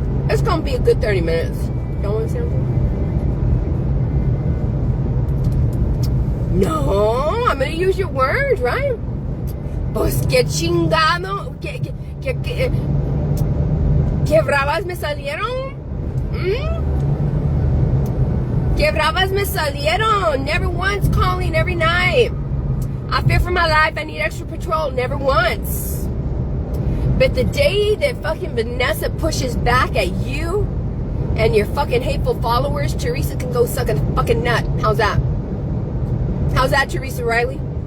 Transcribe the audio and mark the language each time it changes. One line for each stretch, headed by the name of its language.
English: It's going to be a good 30 minutes. Y'all want to say something? No, I'm going to use your words, right?
Spanish: Pues que chingado, que bravas me salieron. Que bravas me salieron.
English: Never once calling every night. I fear for my life. I need extra patrol. Never once. But the day that fucking Vanessa pushes back at you and your fucking hateful followers, Teresa can go suck a fucking nut. How's that? How's that, Teresa Riley?